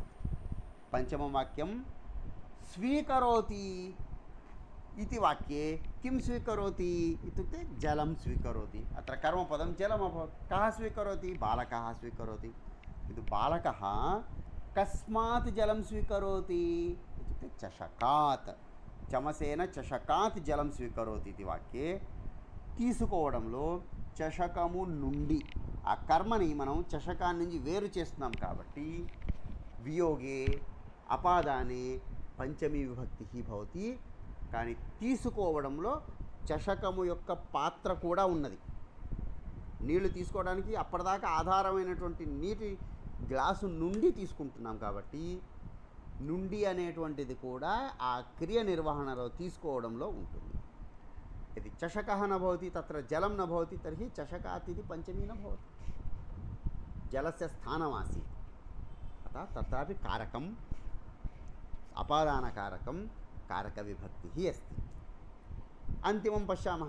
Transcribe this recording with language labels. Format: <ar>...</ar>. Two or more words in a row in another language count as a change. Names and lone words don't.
<sa>पञ्चमं वाक्यं स्वीकरोति इति वाक्ये किं स्वीकरोति इत्युक्ते जलं स्वीकरोति। अत्र कर्मपदं जलम् अभवत्। कः स्वीकरोति? बालकः स्वीकरोति। किन्तु बालकः कस्मात् जलं स्वीकरोति इत्युक्ते चषकात्, चमसेन चषकात् जलं स्वीकरोति इति वाक्ये</sa> <te>తీసుకోవడంలో చషకము నుండి ఆ కర్మని మనం చషకాన్ని నుంచి వేరు చేస్తున్నాం కాబట్టి</te> <sa>వియోగే అపాదానే పంచమీ విభక్తి భవతి.</sa> <te>కానీ తీసుకోవడంలో చషకము యొక్క పాత్ర కూడా ఉన్నది. నీళ్లు తీసుకోవడానికి అప్పటిదాకా ఆధారమైనటువంటి నీటి గ్లాసు నుండి తీసుకుంటున్నాం కాబట్టి నుండి అనేటువంటిది కూడా ఆ క్రియ నిర్వహణలో తీసుకోవడంలో ఉంటుంది.</te> <sa>यदि चषकः न भवति, तत्र जलं न भवति, तर्हि चषकात् इति पञ्चमी न भवति, जलस्य स्थानमासीत्। अतः तत्रापि कारकम् अपादानकारकं कारकविभक्तिः अस्ति. अन्तिमं पश्यामः.</sa>